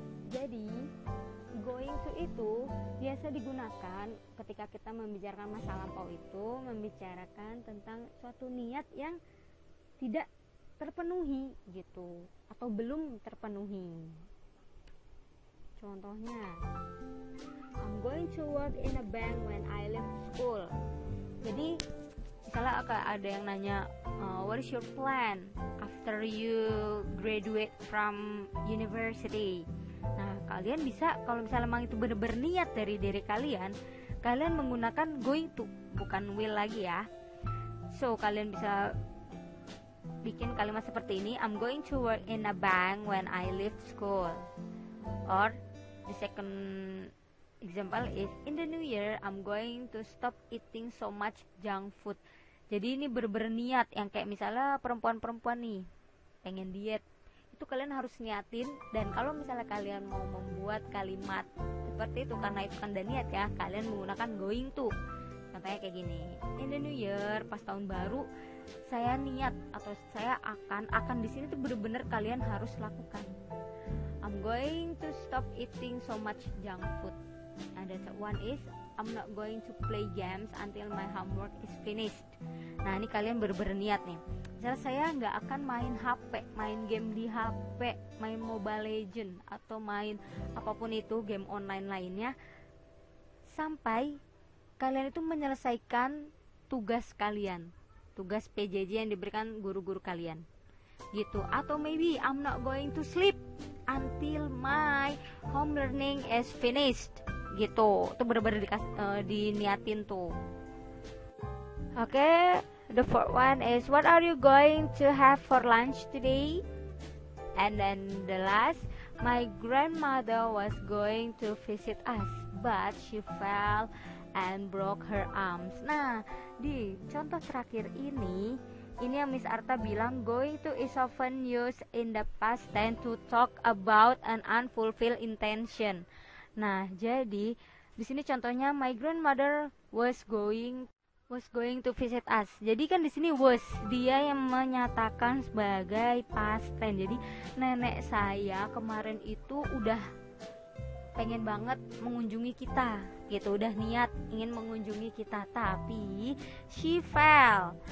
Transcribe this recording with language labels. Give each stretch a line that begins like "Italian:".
Indonesian: Jadi going to itu biasa digunakan ketika kita membicarakan masa lampau, itu membicarakan tentang suatu niat yang tidak terpenuhi gitu, atau belum terpenuhi. Contohnya,
English: I'm going to work in a bank when I leave school.
Indonesian: Jadi misalnya ada yang nanya,
English: what is your plan after you graduate from university?
Indonesian: Nah, kalian bisa, kalau misalnya memang itu benar-benar niat dari diri kalian, kalian menggunakan going to, bukan will lagi ya.
English: So,
Indonesian: kalian bisa bikin kalimat seperti ini,
English: I'm going to work in a bank when I leave school. Or the second example is, in the new year I'm going to stop eating so much junk food.
Indonesian: Jadi ini berniat, yang kayak misalnya perempuan-perempuan nih pengen diet, itu kalian harus niatin. Dan kalau misalnya kalian mau membuat kalimat seperti itu, karena itu kan niat ya, kalian menggunakan going to. Contohnya kayak gini,
English: in the new year,
Indonesian: pas tahun baru, saya niat atau saya akan di sini tuh bener-bener kalian harus lakukan.
English: I'm going to stop eating so much junk food. And that one is, I'm not going to play games until my homework is finished.
Indonesian: Nah, ini kalian berniat nih. Misalnya saya nggak akan main HP, main game di HP, main Mobile Legend atau main apapun itu game online lainnya, sampai kalian itu menyelesaikan tugas kalian, tugas PJJ yang diberikan guru-guru kalian, gitu. Atau
English: maybe I'm not going to sleep until my home learning is finished, gitu.
Indonesian: Itu benar-benar diniatin tuh.
English: Oke, the fourth one is, what are you going to have for lunch today? And then the last, my grandmother was going to visit us, but she fell and broke her arms.
Indonesian: Nah, di contoh terakhir ini yang Miss Arta bilang
English: going to is often used in the past tense to talk about an unfulfilled intention.
Indonesian: Nah, jadi di sini contohnya,
English: my grandmother was going to visit us.
Indonesian: Jadi kan di sini was, dia yang menyatakan sebagai past tense. Jadi nenek saya kemarin itu udah pengen banget mengunjungi kita, gitu, udah niat ingin mengunjungi kita, tapi
English: she fell.